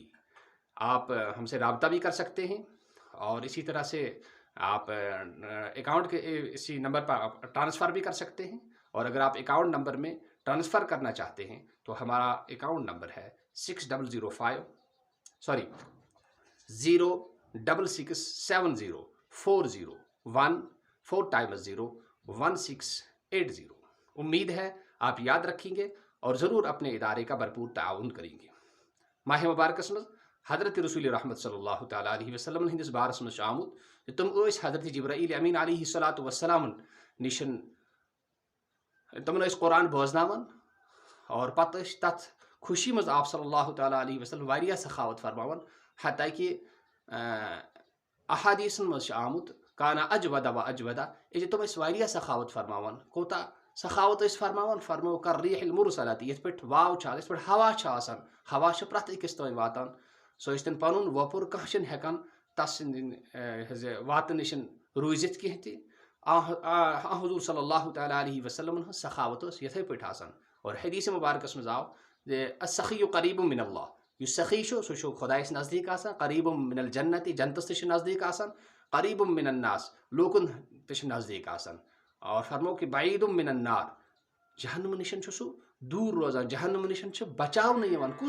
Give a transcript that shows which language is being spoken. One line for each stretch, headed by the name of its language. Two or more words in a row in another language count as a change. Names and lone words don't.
Urdu: آپ ہم سے رابطہ بھی کر سکتے ہیں، اور اسی طرح سے آپ اکاؤنٹ کے اسی نمبر پر ٹرانسفر بھی کر سکتے ہیں، اور اگر آپ اکاؤنٹ نمبر میں ٹرانسفر کرنا چاہتے ہیں تو ہمارا اکاؤنٹ نمبر ہے 066704014 امید ہے آپ یاد رکھیں گے اور ضرور اپنے ادارے کا بھرپور تعاون کریں گے۔
Kashmiri: ماہ مبارکس مز حضرت رسول رحمت
Arabic: صلی اللہ تعالیٰ علیہ وسلم
Kashmiri: ہندس بارس مز آمت کہ تم حضرت جبرائیل امین
Arabic: علیہ الصلوۃ والسلام
Kashmiri: نشن تمن قرآن بوزناون، اور پتہ تت خوشی مز آپ
Arabic: صلی اللہ تعالیٰ علیہ وسلم
Kashmiri: واریاہ سخاوت فرماون، حتیٰ کہ احادیثن مز آمت
Arabic: کانا اجودا و اجودا،
Kashmiri: تم واریاہ سخاوت فرماون، کوتا سخاوت فرماون، فرمو کر
Arabic: ریح المرسلات،
Kashmiri: یت پہ واو یت پہ ہوا ہوا پرٛٮ۪تھ أکِس تام واتان، سُہ ٲسۍتن پنُن وۄپُر، کانٛہہ چھُنہٕ ہٮ۪کان تس واتہٕ نِش روٗزِتھ کینٛہہ تہِ۔ حضور
Arabic: صلی اللہ تعالیٰ علیہ وسلم
Kashmiri: ہٕنٛز سخاوت ٲس یِتھَے پٲٹھۍ آسان۔ اور حدیث مبارکس منٛز آو
Arabic: السخی قریب من اللہ،
Kashmiri: یُس سخی چھُ سُہ چھُ خۄدایس نزدیٖک آسان،
Arabic: قریب من الجنت،
Kashmiri: جنتس تہِ چھُ نزدیٖک آسان،
Arabic: قریب من الناس،
Kashmiri: لوٗکن تہِ چھُ نزدیٖک آسان، اور فرمو کہ
Arabic: بعید من النار،
Kashmiri: جہنم نشن چھُ سُہ دوٗر روزان، جہنم نشن چھُ بچاونہٕ یِوان، کُس؟